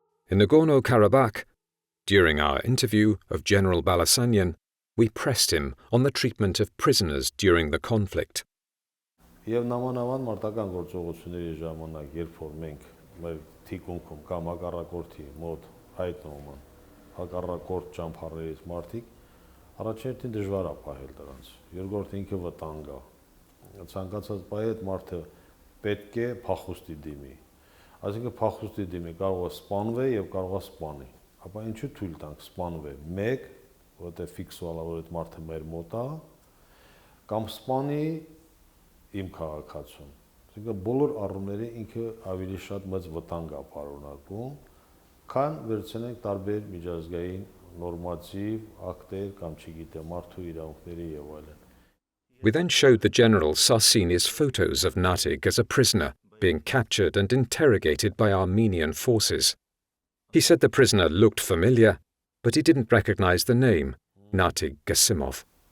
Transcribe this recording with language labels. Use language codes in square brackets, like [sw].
[en] In Nagorno-Karabakh, during our interview of General Balasanyan, we pressed him on the treatment of prisoners during the conflict. [hy] Եվ նամանավան մարտական գործողությունների ժամանակ, երբ որ մենք մեր թիկունքում կամ հակառակորդի մոտ հայտնվում են հակառակորդ ճամփարներից մարդիկ, առաջինին դժվար է պահել դրանց։ Երկրորդ ինքը վտանգ է։ Ցանկացած պահի այդ մարդը պետք է փախուստի դիմի։ Այսինքն փախուստի դիմի կարող է սպանվել եւ կարող է սպանի։ Ապա ինչու թույլ տանք սպանվել։ Մեկ, որտեղ ֆիքսուալ է, որ այդ մարդը մեր մոտ է, կամ սպանի իմ քաղաքացուն։ Այսինքն բոլոր առումների ինքը ավելի շատ մեծ վտանգ է պարունակում, քան վերցնենք տարբեր միջազգային նորմատիվ ակտեր կամ չգիտեմ մարդու իրավունքների եւ այլն։ [en] We then showed the General Sarsini's photos of Natig as a prisoner, being captured and interrogated by Armenian forces. He said the prisoner looked familiar, but he didn't recognize the name, Natig Gasimov.